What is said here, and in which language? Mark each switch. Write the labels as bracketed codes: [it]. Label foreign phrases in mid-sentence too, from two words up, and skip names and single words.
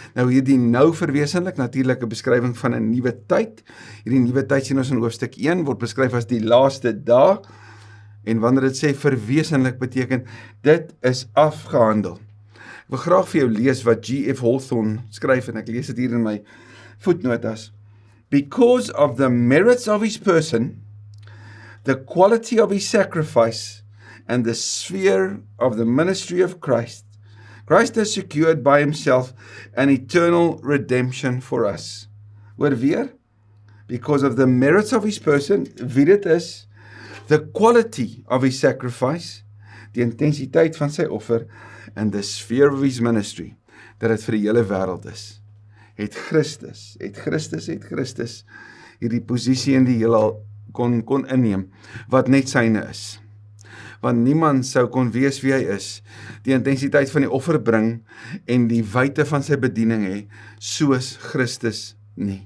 [af] Nou hierdie nou verwesenlik natuurlik 'n beskrywing van 'n nuwe tyd. Hierdie nuwe tyd sien ons in hoofstuk 1 word beskryf as die laaste dae. En wanneer dit sê verwesenlik beteken dit is afgehandel. Ek wil graag vir jou lees wat G.F. Hawthorne skryf en ek lees dit hier in my voetnotas. [en] Because of the merits of his person, the quality of his sacrifice and the sphere of the ministry of Christ, Christ has secured by himself an eternal redemption for us. [af] Hoor weer? [en] Because of the merits of his person, [af] wie dit is, [en] the quality of his sacrifice, [af] die intensiteit van sy offer, [en] and the sphere of his ministry, [af] dat het vir die hele wêreld is. Het Christus hierdie posisie in die heelal kon inneem, wat net syne is. Want niemand sou kon wees wie hy is, die intensiteit van die offer bring, en die wyte van sy bediening hê, soos Christus nie.